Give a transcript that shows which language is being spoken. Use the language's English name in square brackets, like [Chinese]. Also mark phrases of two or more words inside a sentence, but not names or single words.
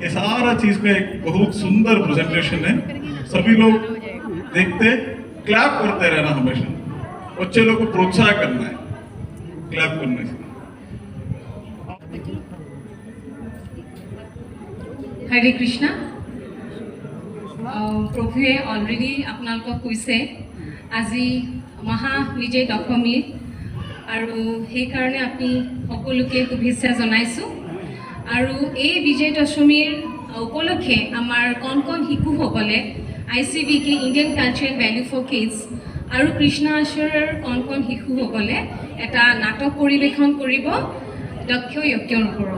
[Hindi] ये सारा चीज का एक बहुत सुंदर प्रेजेंटेशन है। सभी लोग देखते, क्लैप करते रहना हमेशा, बच्चे लोग को प्रोत्साहन करना है क्लैप करने से। हरे कृष्णा। [Assamese] প্ৰভুৱে অলৰেডি আপোনালোকক কৈছে আজি মহাবিজয় দশমী, আৰু সেইকাৰণে আমি সকলোকে শুভেচ্ছা জনাইছোঁ। আৰু এই বিজয় দশমীৰ উপলক্ষে আমাৰ কণ কণ শিশুসকলে ICVK ইণ্ডিয়ান কালচাৰেল ভেল্যু ফৰ কিডছ আৰু কৃষ্ণ আশ্ৰমৰ কণ কণ শিশুসকলে এটা নাটক পৰিৱেশন কৰিব দক্ষ যজ্ঞৰ ওপৰত।